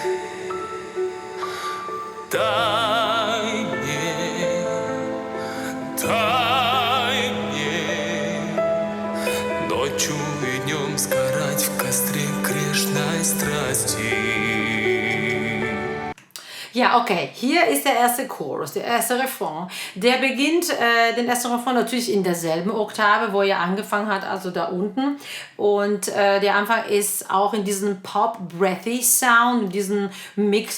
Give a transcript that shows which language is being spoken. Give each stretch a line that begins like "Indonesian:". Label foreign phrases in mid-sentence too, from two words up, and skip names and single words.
Russian: Дай мне ночью и днем сгорать в костре грешной страсти.
German: Ja, okay, hier ist der erste Chorus, der erste Refrain. Der beginnt, den ersten Refrain natürlich in derselben Oktave, wo er angefangen hat, also da unten. Und der Anfang ist auch in diesem Pop-Breathy-Sound, in diesem Mix.